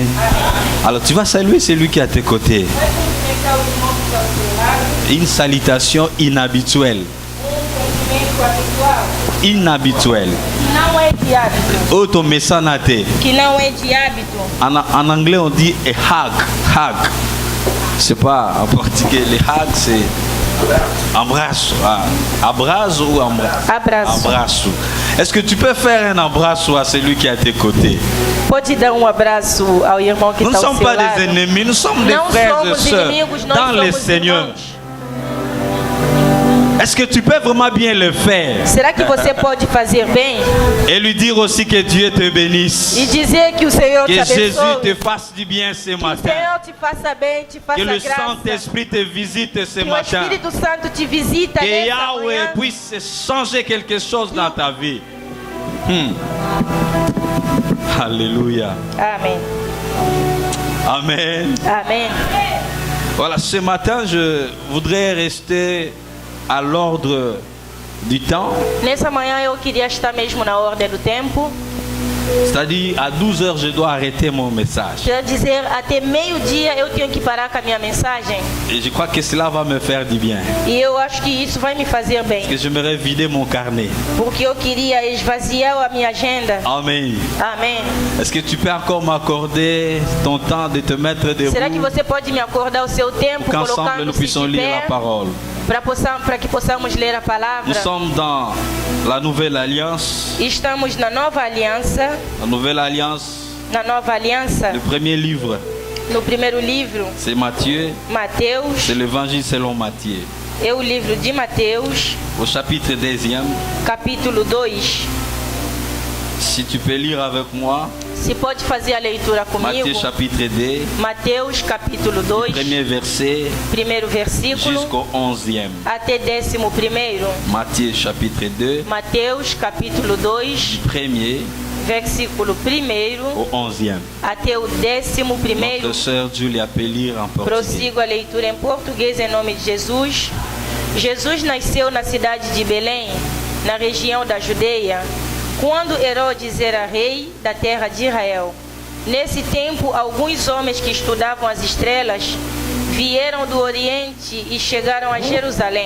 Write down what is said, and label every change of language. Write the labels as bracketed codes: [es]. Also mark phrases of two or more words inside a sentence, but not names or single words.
[fr] Alors tu vas saluer celui qui est à tes côtés. Une salutation inhabituelle. Inhabituelle. Automesanate. En anglais on dit [en] a hug. [fr] Hug. C'est pas en portugais. Le hug c'est abraço. [pt] Abraço ou abraço? Abraço. [fr] Est-ce que tu peux faire un abraço à celui qui est à tes côtés? Nous ne sommes pas des ennemis, nous sommes des frères et sœurs dans le Seigneur. Est-ce que tu peux vraiment bien le faire? [pt] Será que você pode fazer bem? [fr] Et lui dire aussi que Dieu te bénisse. [pt] E dizer que o Senhor te Que abençoe. [fr] Jésus te fasse du bien ce matin. [pt] Que o Senhor te faça bem, te faça [fr] Que le [pt] graça. [fr] Saint-Esprit te visite ce [pt] Que o [fr] matin. [pt] Espírito Santo te visita [fr] Que [pt] nessa [fr] Yahweh [pt] manhã. [fr] puisse changer quelque chose dans ta vie. Alléluia. [pt] Amém. [fr] Amen. [pt] Amém. [fr] Voilà, ce matin, je voudrais rester à l'ordre du temps. [pt] Nessa manhã eu queria estar mesmo na ordem do tempo. [fr] C'est-à-dire, à 12 heures, je dois arrêter mon message. [pt] Quer dizer, até meio-dia eu tenho que parar com a minha mensagem. [fr] Et je crois que cela va me faire du bien. [pt] E eu acho que isso vai me fazer bem. [fr] Parce que j'aimerais vider mon carnet. [pt] Porque eu queria esvaziar a minha agenda. [fr] Amen. [pt] Amém. [fr] Est-ce que tu peux encore m'accorder ton temps de te mettre debout [pt] Será que você pode me acordar o seu tempo, [fr] pour qu'ensemble nous [pt] colocando-se [fr] puissions [pt] de [fr] lire la [pt] pé, [fr] parole? [pt] para que possamos ler a [fr] Nous [pt] palavra? [fr] sommes dans la Nouvelle Alliance. [pt] Estamos na Nova Aliança. [fr] La Nouvelle Alliance, [pt] Na Nova Aliança, [fr] le premier livre, [pt] no primeiro livro, [fr] c'est Matthieu. [pt] Mateus, [fr] C'est l'évangile selon Matthieu. [pt] é o livro de Mateus, [fr] Au chapitre 2e, [pt] capítulo 2. [fr] si tu peux lire avec moi, [pt] Se pode fazer a leitura comigo? [fr] Matthieu chapitre 2, [pt] Mateus, capítulo 2, [fr] premier verset [pt] primeiro versículo, [fr] jusqu'au 11e. [pt] até 11º. [fr] Matthieu chapitre 2, [pt] Mateus, capítulo 2, [fr] du premier [pt] versículo 1º, [fr] au 11e. [pt] até o 11º. [fr] Notre sœur Julia peut lire en portugais. [pt] Prossigo a leitura em português em nome de Jesus. Jesus nasceu na cidade de Belém, na região da Judeia, quando Herodes era rei da terra de Israel. Nesse tempo, alguns homens que estudavam as estrelas vieram do Oriente e chegaram a Jerusalém.